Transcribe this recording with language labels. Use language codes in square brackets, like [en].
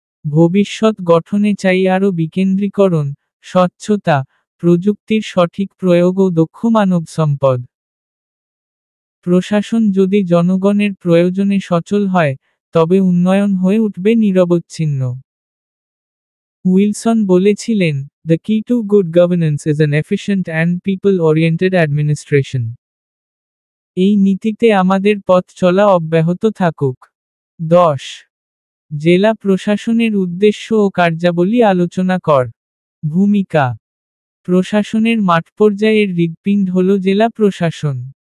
[bn] ভবিষ্যৎ গঠনে চাই আরও বিকেন্দ্রীকরণ, স্বচ্ছতা, প্রযুক্তির সঠিক প্রয়োগ ও দক্ষ মানব সম্পদ। প্রশাসন যদি জনগণের প্রয়োজনে সচল হয়, তবে উন্নয়ন হয়ে উঠবে নিরবচ্ছিন্ন। উইলসন বলেছিলেন, [en] "The key to good governance is an efficient and people-oriented administration." [bn] এই নীতিতে আমাদের পথ চলা অব্যাহত থাকুক। 10. জেলা প্রশাসনের উদ্দেশ্য ও কার্যাবলী আলোচনা কর। ভূমিকা: প্রশাসনের মাঠপর্যায়ের হৃৎপিণ্ড হল জেলা প্রশাসন।